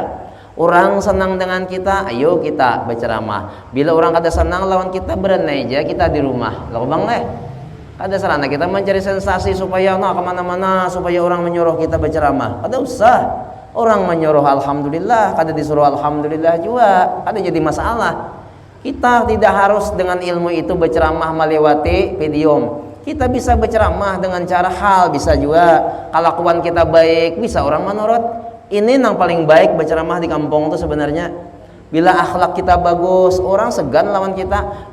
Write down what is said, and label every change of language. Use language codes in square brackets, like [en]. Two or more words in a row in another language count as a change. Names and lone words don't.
[id] Orang senang dengan kita, ayo kita berceramah. [bjn] Bila orang kada senang lawan kita, berenai aja kita di rumah. Lalu bang leh. [id] Ada sarana kita mencari sensasi supaya kemana-mana, supaya orang menyuruh kita berceramah. [bjn] Kada usah. Orang menyuruh alhamdulillah, kada disuruh alhamdulillah juga, kada jadi masalah. [id] Kita tidak harus dengan ilmu itu berceramah melewati video. Kita bisa berceramah dengan cara hal, bisa juga. Kelakuan kita baik, bisa orang menurut. Ini yang paling baik berceramah di kampung itu sebenarnya. [bjn] Bila akhlak kita bagus, orang segan lawan kita.